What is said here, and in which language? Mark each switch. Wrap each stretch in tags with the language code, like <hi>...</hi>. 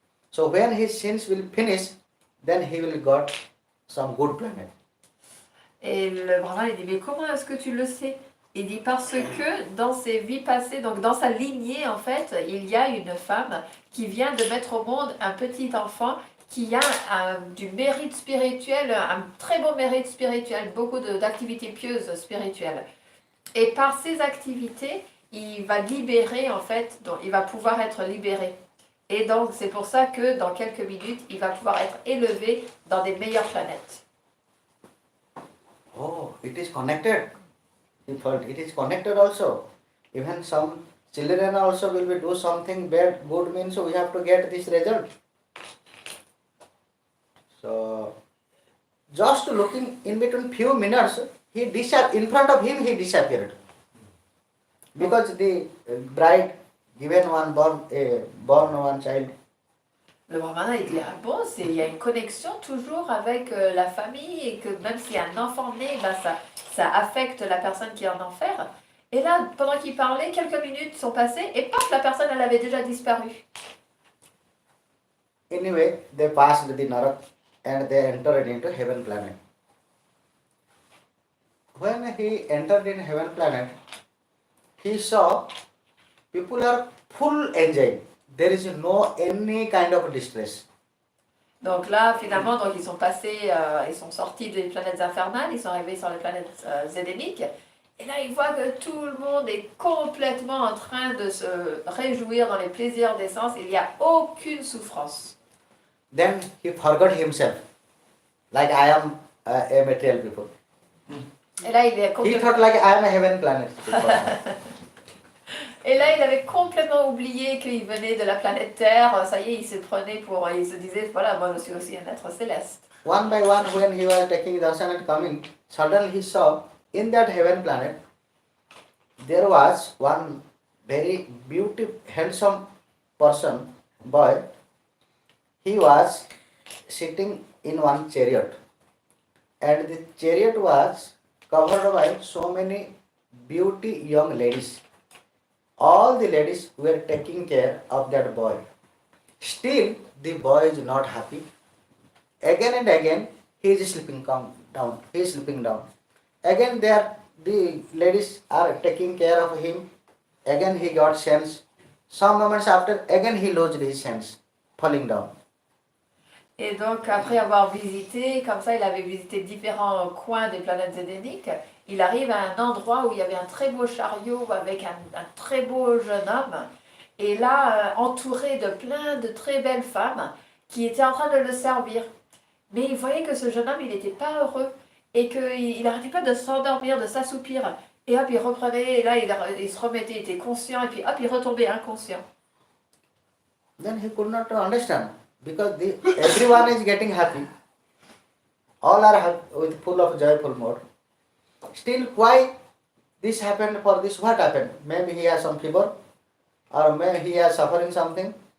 <en>So when his sins will finish, then he will got some good planet.</en> <fr>Et le brahman il dit mais comment est-ce que tu le sais? Il dit parce que dans ses vies passées, donc dans sa lignée en fait, il y a une femme qui vient de mettre au monde un petit enfant qui a du mérite spirituel, un très beau mérite spirituel, beaucoup d'activités pieuses spirituelles. Et par ces activités, il va libérer en fait, donc il va pouvoir être libéré. Et donc c'est pour ça que dans quelques minutes, il va pouvoir être élevé dans des meilleures planètes.</fr> <en>Oh, it is connected. It is connected also. Even some children also will be do something bad, good means we have to get this result. So, just looking in between few minutes, in front of him he disappeared. Because the bride given born one child.</en> <fr>Le brahmana il dit ah bon, il y a une connexion toujours avec la famille et que même s'il y a un enfant né, ben ça affecte la personne qui est en enfer. Et là, pendant qu'il parlait, quelques minutes sont passées et paf, la personne elle avait déjà disparu.</fr> <en>Anyway, they passed the Narak and they entered into heaven planet. When he entered in heaven planet, he saw people are full enjoying. There is no any kind of distress.</en> <fr>Donc là, finalement, donc ils sont passés, ils sont sortis des planètes infernales, ils sont arrivés sur les planètes édéniques. Et là, ils voient que tout le monde est complètement en train de se réjouir dans les plaisirs des sens. Il n'y a aucune souffrance.</fr> <en>Then he forgot himself, like I am a material people.</en> <fr>Et là, il est</fr> <en>He</en> <fr>complètement...</fr> <en>thought like I am a heaven planet.</en> <fr>Et là, il avait complètement oublié qu'il venait de la planète Terre. Ça y est, il se prenait pour... Il se disait, voilà, moi je suis aussi un être céleste.</fr> <en>One by one, when he was taking darshan and coming, suddenly he saw in that heaven planet, there was one very beautiful, handsome person, boy. He was sitting in one chariot. And the chariot was covered by so many beauty young ladies. All the ladies were taking care of that boy. Still, the boy is not happy. Again and again, he is sleeping down. He is sleeping down. Again, the ladies are taking care of him. Again, he got sense. Some moments after, again he lost his sense, falling down.</en> <fr>Et donc, après avoir visité, comme ça, il avait visité différents coins des planètes édéniques, il arrive à un endroit où il y avait un très beau chariot avec un très beau jeune homme, et là, entouré de plein de très belles femmes qui étaient en train de le servir. Mais il voyait que ce jeune homme, il n'était pas heureux, et qu'il n'arrêtait pas de s'endormir, de s'assoupir, et hop, il reprenait, et là, il se remettait, il était conscient, et puis hop, il retombait inconscient.</fr> <en>Then he could not understand because everyone is getting happy. All are with full of joyful mode. Still, why this happened for this? What happened? Maybe he has some fever, or maybe he has suffering something.</en>